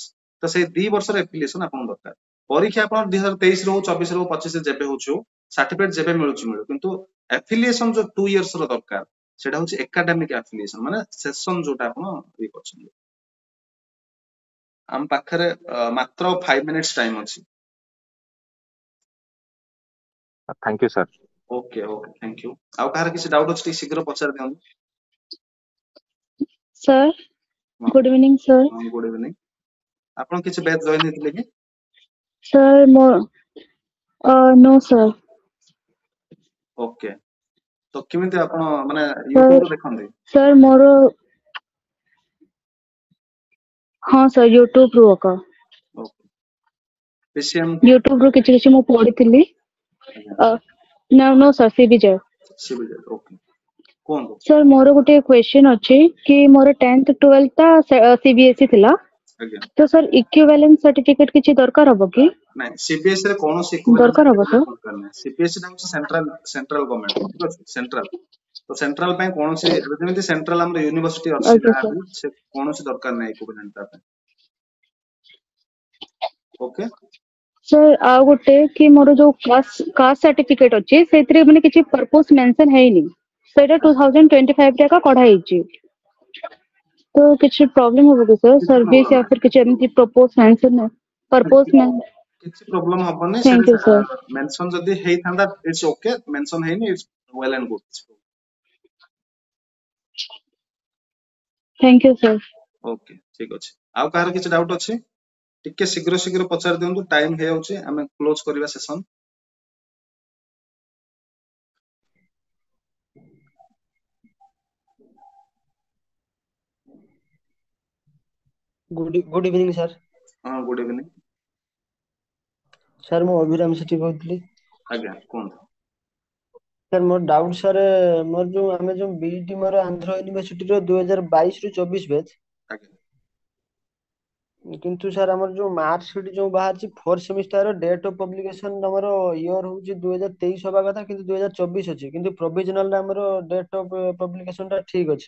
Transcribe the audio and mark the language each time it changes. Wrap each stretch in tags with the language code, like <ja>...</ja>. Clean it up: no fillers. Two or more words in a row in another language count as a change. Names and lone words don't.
<or>ତ ସେଇ 2 ବର୍ଷର ଆଫିଲିଏସନ ଆପଣଙ୍କୁ ଦରକାର। ପରୀକ୍ଷା ଆପଣ 2023 ରୁ ହଉ, 24 ରୁ ହଉ, 25 ଯେବେ ହଉଛି ହଉ, ସାର୍ଟିଫିକେଟ ଯେବେ ମିଳୁଛି ମିଳୁ, କିନ୍ତୁ ଆଫିଲିଏସନ ଯୋଉ 2 ଇୟର୍ସ ର ଦରକାର, ସେଟା ହଉଛି</or> <en>academic affiliation,</en> <or>ମାନେ ସେସନ ଯୋଉଟା ଆପଣ ଇଏ କରୁଛନ୍ତି। ଆମ ପାଖରେ ମାତ୍ର 5</or> <en>minutes time</en> <or>ଅଛି।</or> <en>thank you sir. okay okay, thank you.</en> <or>ଆଉ କାହାର କିଛି ଡାଉଟ୍ ଅଛି, ଟିକେ ଶୀଘ୍ର ପଚାରି ଦିଅନ୍ତୁ।</or> <en>Sir,</en> <or>ହଁ</or> <en>good evening, sir. good evening.</en> <or>ଆପଣ କିଛି</or> <en>batch join</en> <or>ହେଇଥିଲେ କି?</or> <en>Sir, no, sir.</en> <or>ଓକେ, ତ କେମିତି ଆପଣ ମାନେ</or> <en>Sir,</en> <or>ୟୁଟ୍ୟୁବରେ ଦେଖନ୍ତି? sir, हाँ sir, YouTube ରୁ ଏକା। ଓକେ, ପିସିଏମ୍? YouTube ରୁ କିଛି ମୁଁ ପଢିଥିଲି।</or> <en>No, sir,</en> <or>CBJ। ସିବିଜେ, ଓକେ, କୁହନ୍ତୁ। Sir, ମୋର ଗୋଟେ କ୍वेଶ୍ଚନ ଅଛି କି ମୋର 10th 12th ଟା CBSE ଥିଲା, ଆଜ୍ଞା। ତ</or> <en>sir equivalent certificate</en> <or>କିଛି ଦରକାର ହବ କି? ନାଇଁ, ସିବିଏସ୍ଇ ରେ କୌଣସି ଇକ୍ୱିଭାଲେଣ୍ଟ ଦରକାର ହବ ସାର୍ଟିଫିକେଟ</or> <en>sir?</en> <or>ଦରକାର ନାହିଁ। ସିବିଏସ୍ଇ ଟା ହଉଛି</or> <en>central government,</en> <or>ଠିକ ଅଛି, ସେଣ୍ଟ୍ରାଲ। ତ ସେଣ୍ଟ୍ରାଲ ପାଇଁ କୌଣସି, ଯେମିତି ସେଣ୍ଟ୍ରାଲ ଆମର ୟୁନିଭର୍ସିଟି ଅଛି,</or> <en>Okay,</en> <or>ଯାହା</or> <en>sir.</en> <or>ବି, ସେ କୌଣସି ଦରକାର ନାହିଁ ଇକ୍ୱିଭାଲେଣ୍ଟ ତା ପାଇଁ। ଓକେ। Sir, ଆଉ ଗୋଟେ କି ମୋର ଯୋଉ</or> <en>caste certificate</en> <or>ଅଛି, ସେଥିରେ ମାନେ କିଛି</or> <en>purpose mention</en> <or>ହେଇନି, ସେଇଟା 2025 ରେ ଏକା କଢା ହେଇଛି, ତ କିଛି ପ୍ରୋବ୍ଲେମ ହବ କି sir? କିଛି ସର୍ଭିସ ପ୍ରୋବ୍ଲେମ या ନାହିଁ, फिर କିଛି ଏମିତି</or> <en>propose mention purpose</en> <or>କିଛି କିଛି ପ୍ରୋବ୍ଲେମ ହବନି।</or> <en>Thank you,</en> <or>ସେଟା</or> <en>sir.</en> <or>ମେନସନ ଯଦି ହେଇଥାନ୍ତା,</or> <en>it's okay.</en> <or>ମେନସନ ହେଇନି,</or> <en>it's well and good. Thank you, sir.</en> <or>ଓକେ, ଠିକ ଅଛି। ଆଉ କାହାର କିଛି ଡାଉଟ୍ ଅଛି? ଟିକେ ଶୀଘ୍ର ପଚାରି ଦିଅନ୍ତୁ, ଟାଇମ ହେଇଯାଉଛି, ଆମେ କ୍ଲୋଜ କରିବା ସେସନ।</or> <en>good evening sir. ହଁ, good evening.</en> <or>सर ମୁଁ ଅଭିରାମ ସେଠି କହୁଥିଲି। ଆଜ୍ଞା, କୁହନ୍ତୁ। सर ମୋର</or> <en>doubt sir,</en> <or>ମୋର ଯୋଉ ଆମେ ଯୋଉ ବିଇଟି ମୋର ଆନ୍ଧ୍ର ୟୁନିଭର୍ସିଟିର 2022 ରୁ 24 ବ୍ୟାଚ୍, ଆଜ୍ଞା, କିନ୍ତୁ ସାର୍ ଆମର ଯୋଉ</or> <en>mark sheet</en> <or>ଯୋଉ ବାହାରିଛି 4th</or> <en>semester date of publication</en> <or>ଆମର ଇୟର ହଉଛି 2023 ହବା କଥା, କିନ୍ତୁ 2024 ଅଛି, କିନ୍ତୁ ପ୍ରୋଭିଜନାଲ ରେ ଆମର</or> <en>date of publication</en> <or>ଟା ଠିକ ଅଛି।</or>